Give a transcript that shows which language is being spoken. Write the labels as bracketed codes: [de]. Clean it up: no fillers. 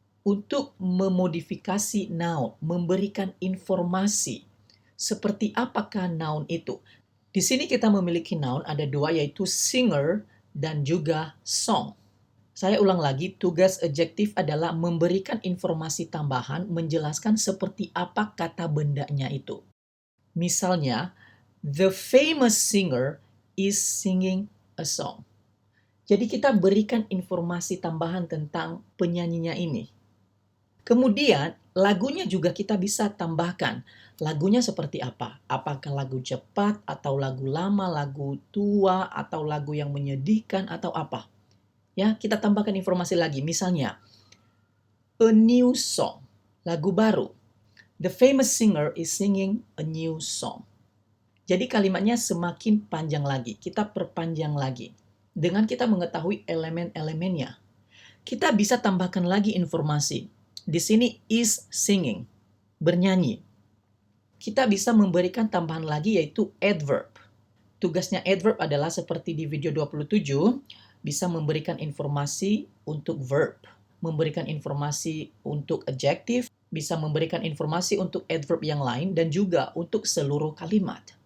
[id] Untuk memodifikasi noun, memberikan informasi seperti apakah noun itu. Di sini kita memiliki noun ada dua, yaitu singer dan juga song. Saya ulang lagi, tugas adjektif adalah memberikan informasi tambahan, menjelaskan seperti apa kata bendanya itu. Misalnya, [en] the famous singer is singing a song. [id] Jadi kita berikan informasi tambahan tentang penyanyinya ini. Kemudian, lagunya juga kita bisa tambahkan. Lagunya seperti apa? Apakah lagu cepat, atau lagu lama, lagu tua, atau lagu yang menyedihkan, atau apa? Ya, kita tambahkan informasi lagi. Misalnya, [en] a new song, [id] lagu baru. [en] The famous singer is singing a new song. [id] Jadi kalimatnya semakin panjang lagi. Kita perpanjang lagi. Dengan kita mengetahui elemen-elemennya. Kita bisa tambahkan lagi informasi. Di sini [en] is singing, [id] bernyanyi. Kita bisa memberikan tambahan lagi yaitu adverb. Tugasnya adverb adalah seperti di video 27, bisa memberikan informasi untuk verb, memberikan informasi untuk adjective, bisa memberikan informasi untuk adverb yang lain, dan juga untuk seluruh kalimat.